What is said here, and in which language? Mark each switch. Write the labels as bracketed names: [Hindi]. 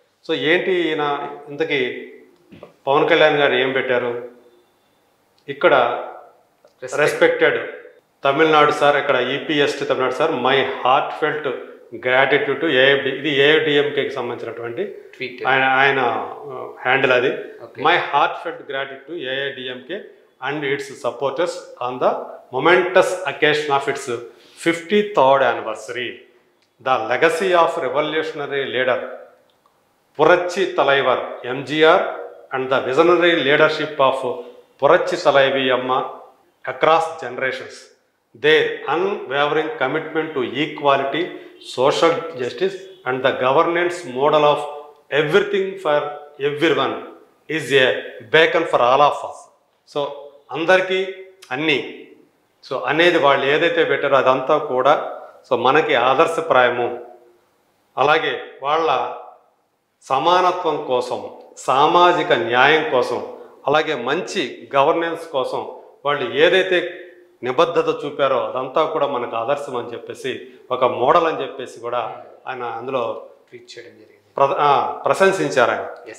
[Telugu] So ఏంటి ఈయన ఇంతకీ పవన్ కళ్యాణ్ గారు ఏం పెట్టారు ఇక్కడ? [English] respected Tamil Nadu sir, ఇక్కడ ఈపీఎస్టీ Tamil Nadu sir, my heart felt gratitude to ఏఐడి, [Telugu] ఇది ఏఐడిఎంకేకి సంబంధించినటువంటి ఆయన హ్యాండిల్ అది. [English] My heart felt gratitude to AIADMK and its supporters on the momentous occasion of its 53rd anniversary. The legacy of revolutionary leader Purachi Talaivar MGR and the visionary leadership of Purachi Talaivi Amma across generations. Their unwavering commitment to equality, social justice and the governance model of everything for everyone is a beacon for all of us. [Telugu] So అందరికీ అన్నీ so అనేది వాళ్ళు ఏదైతే పెట్టారో అదంతా కూడా so మనకి ఆదర్శప్రాయము. అలాగే వాళ్ళ సమానత్వం కోసం, సామాజిక న్యాయం కోసం, అలాగే మంచి గవర్నెన్స్ కోసం వాళ్ళు ఏదైతే నిబద్ధత చూపారో అదంతా కూడా మనకు ఆదర్శం అని చెప్పేసి, ఒక మోడల్ అని చెప్పేసి కూడా ఆయన అందులో ట్వీట్ చేయడం జరిగింది, ప్రశంసించారు ఆయన.